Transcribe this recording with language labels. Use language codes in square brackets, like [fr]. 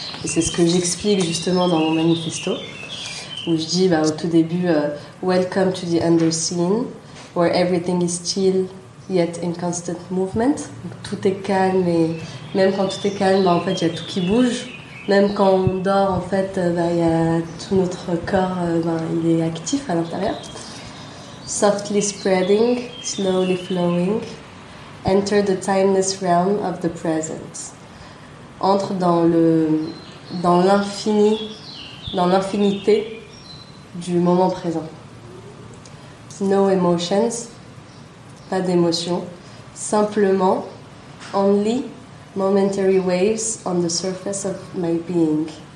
[fr] Et c'est ce que j'explique justement dans mon manifesto, où je dis au tout début [en] Welcome to the Underseen, where everything is still yet in constant movement. [fr] Donc, tout est calme et même quand tout est calme, en fait il y a tout qui bouge. Même quand on dort, en fait, il y a tout notre corps, il est actif à l'intérieur. [en] Softly spreading, slowly flowing, enter the timeless realm of the present. [fr] Entre dans l'infini, dans l'infinité du moment présent. [en] No emotions, [fr] pas d'émotions, simplement [en] only momentary waves on the surface of my being.